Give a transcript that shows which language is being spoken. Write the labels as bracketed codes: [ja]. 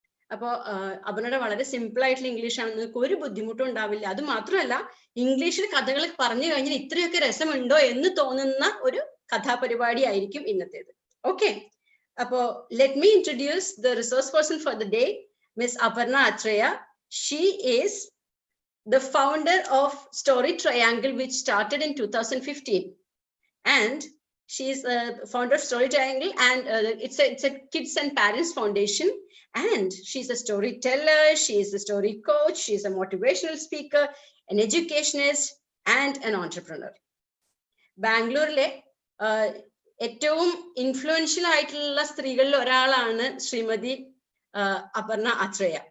[ml] അപ്പോ അപർണയുടെ വളരെ സിമ്പിൾ ആയിട്ടുള്ള ഇംഗ്ലീഷാണ്, നിങ്ങൾക്ക് ഒരു ബുദ്ധിമുട്ടും ഉണ്ടാവില്ല. അത് മാത്രമല്ല, ഇംഗ്ലീഷിൽ കഥകൾ പറഞ്ഞു കഴിഞ്ഞാൽ ഇത്രയൊക്കെ രസമുണ്ടോ എന്ന് തോന്നുന്ന ഒരു കഥാപരിപാടി ആയിരിക്കും ഇന്നത്തേത്. [en] Okay, അപ്പോ let me introduce the resource person for the day, miss Aparna Athreya. She is the founder of Story Triangle, which started in 2015, and she is a founder of Story Triangle, and it's a kids and parents foundation, and she's a storyteller, she is a story coach, she is a motivational speaker, an educationist, and an entrepreneur. [ml] ബാംഗ്ലൂരിലെ ഏറ്റവും influential ആയിട്ടുള്ള സ്ത്രീകളിൽ ഒരാളാണ് ശ്രീമതി അപർണ അത്രയ.